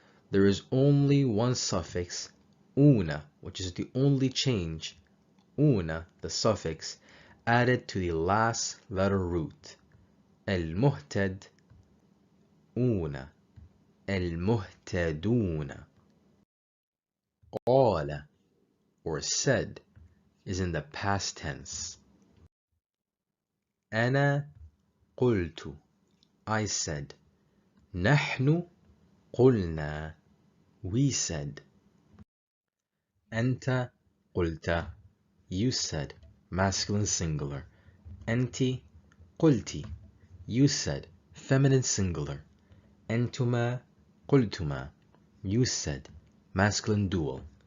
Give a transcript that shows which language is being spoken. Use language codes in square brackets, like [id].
[en] There is only one suffix, una, which is the only change, una, the suffix, added to the last letter root. [ar] المهتد, [en] una. [ar] المهتدون. قال, [en] or said, is in the past tense. [ar] أنا قلت, [en] I said. [ar] نحن قلنا, [en] we said. [ar] أنت قلت, [en] you said, masculine singular. [ar] أنت قلتي, [en] you said, feminine singular. [ar] أنتما قلتما, [en] you said, masculine dual.